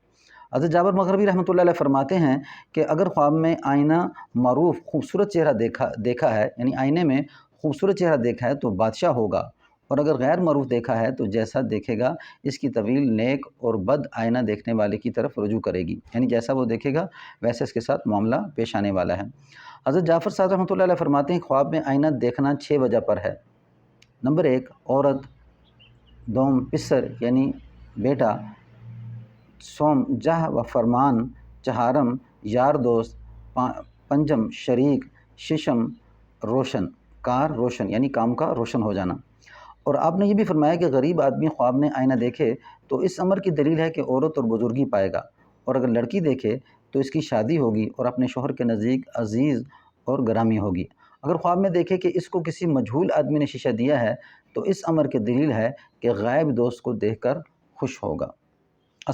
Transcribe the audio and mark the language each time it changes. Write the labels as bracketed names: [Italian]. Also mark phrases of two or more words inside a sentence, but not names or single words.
[Urdu] حضرت جابر مغربی رحمۃ اللہ علیہ فرماتے ہیں کہ اگر خواب میں آئینہ معروف خوبصورت چہرہ دیکھا ہے، یعنی آئینے میں خوبصورت چہرہ دیکھا ہے تو بادشاہ ہوگا، اور اگر غیر معروف دیکھا ہے تو جیسا دیکھے گا اس کی طویل نیک اور بد آئینہ دیکھنے والے کی طرف رجوع کرے گی، یعنی جیسا وہ دیکھے گا ویسے اس کے ساتھ معاملہ پیش آنے والا ہے۔ حضرت جعفر صاحب رحمۃ اللہ علیہ فرماتے ہیں خواب میں آئینہ دیکھنا 6 وجہ پر ہے۔ نمبر 1 عورت، دوم پسر یعنی بیٹا، سوم جہ و فرمان، چہارم یار دوست، پنجم شریک، ششم روشن کار، روشن یعنی کام کا روشن ہو جانا۔ اور آپ نے یہ بھی فرمایا کہ غریب آدمی خواب میں آئینہ دیکھے تو اس امر کی دلیل ہے کہ عورت اور بزرگی پائے گا، اور اگر لڑکی دیکھے تو اس کی شادی ہوگی اور اپنے شوہر کے نزدیک عزیز اور گرامی ہوگی۔ اگر خواب میں دیکھے کہ اس کو کسی مجہول آدمی نے شیشہ دیا ہے تو اس امر کی دلیل ہے کہ غائب دوست کو دیکھ کر خوش ہوگا۔